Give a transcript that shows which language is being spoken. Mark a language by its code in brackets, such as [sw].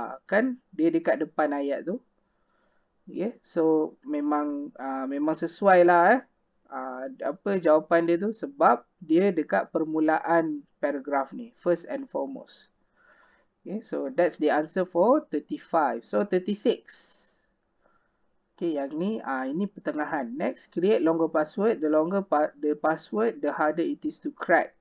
[ms] Kan dia dekat depan ayat tu. Okay, so memang sesuai lah apa jawapan dia tu sebab dia dekat permulaan paragraf ni. [en] First and foremost. Okay, so that's the answer for 35. So 36. [ms] Okay, yang ni ini pertengahan. [en] Next, create longer password. The longer the password, the harder it is to crack.